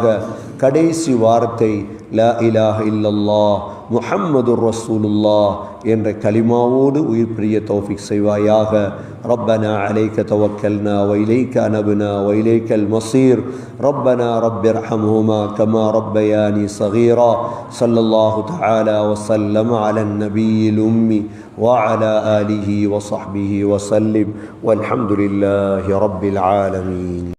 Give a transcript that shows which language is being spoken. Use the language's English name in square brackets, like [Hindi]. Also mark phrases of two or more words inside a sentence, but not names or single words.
[Tamil] கடைசி வார்த்தை [Arabic] لا إله إلا الله محمد رسول الله [Tamil] என்ற கலிமாவோடு உயிர் பிரிய தௌஃபீக் செய்வாயாக. [Arabic] ربنا عليك توكلنا وإليك أنبنا وإليك المصير. ربنا رب ارحمهما كما ربياني صغيرا. صلى الله تعالى وسلم على النبي الأمي وعلى آله وصحبه وسلم والحمد لله رب العالمين.